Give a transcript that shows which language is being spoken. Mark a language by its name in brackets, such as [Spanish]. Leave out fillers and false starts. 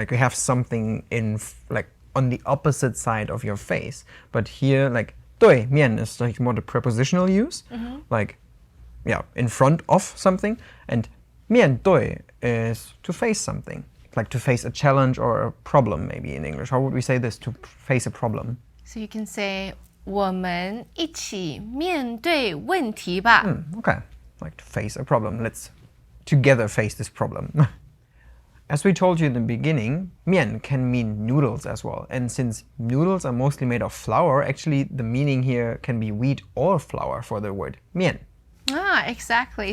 [English] Like you have something like on the opposite side of your face. But here, like 对面 is like more the prepositional use, like in front of something, and 面对 is to face something, like to face a challenge or a problem, maybe in English. How would we say this? To face a problem. So you can say [Chinese] 我们一起面对问题吧. [English] Okay, like to face a problem. Let's together face this problem. As we told you in the beginning, 面 can mean noodles as well. And since noodles are mostly made of flour, actually the meaning here can be wheat or flour for the word 面. Ah, exactly.